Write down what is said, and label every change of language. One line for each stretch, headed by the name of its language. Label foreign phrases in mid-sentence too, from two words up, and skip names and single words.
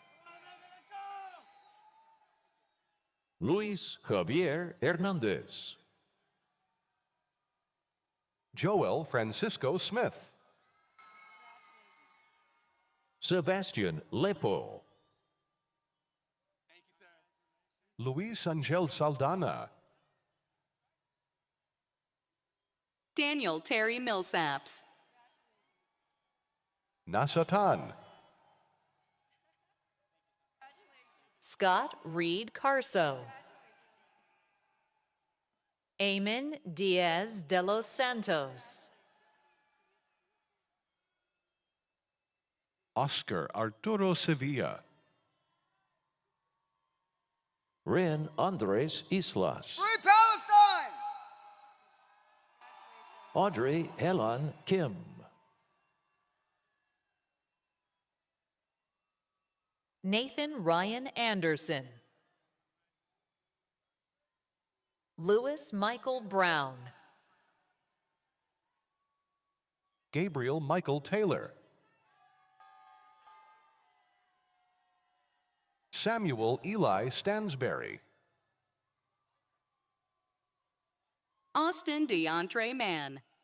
English: Luis Javier Hernandez. Joel Francisco Smith. Sebastian Lepo. Luis Angel Saldana. Daniel Terry Millsaps. Nasatan. Scott Reed Carso. Eamon Diaz de los Santos. Oscar Arturo Sevilla. Ren Andres Islas. Free Palestine! Audrey Helen Kim. Nathan Ryan Anderson. Louis Michael Brown. Gabriel Michael Taylor. Samuel Eli Stansberry. Austin DeAndre Mann.